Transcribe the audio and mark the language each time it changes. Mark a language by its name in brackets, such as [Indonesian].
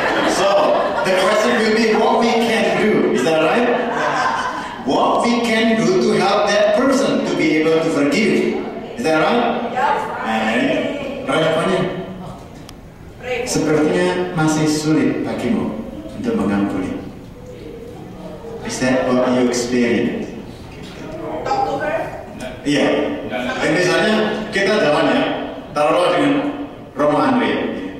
[English] So the question will be what we can do. Is that right? What we can do to help that person to be able to forgive. Is that right? [Indonesian] And responnya sepertinya masih sulit bagimu untuk mengampuni. [English] Is that what you experience? Talk to her. [Indonesian] Iya. Misalnya kita jalan ya, taruhlah dengan Romo Andre.